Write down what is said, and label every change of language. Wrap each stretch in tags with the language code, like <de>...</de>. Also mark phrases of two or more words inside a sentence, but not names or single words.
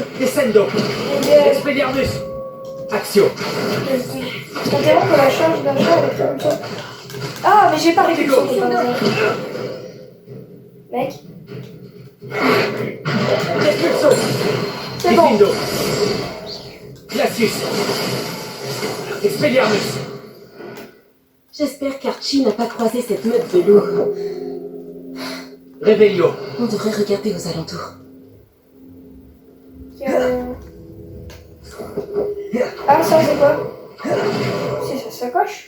<fr>Descendons. Les gars, Expelliarmus. Action. interrompre la charge d'un chat avec répulsion. Ah, mais j'ai pas répulsion, c'est pas vrai. Mec, Répulsons. c'est bon. Diffindo. Glacius. Expelliarmus. J'espère qu'Archie n'a pas croisé cette meute de loups. Réveillons. On devrait regarder aux alentours. Ah, ça, c'est quoi? C'est sa sacoche.</fr>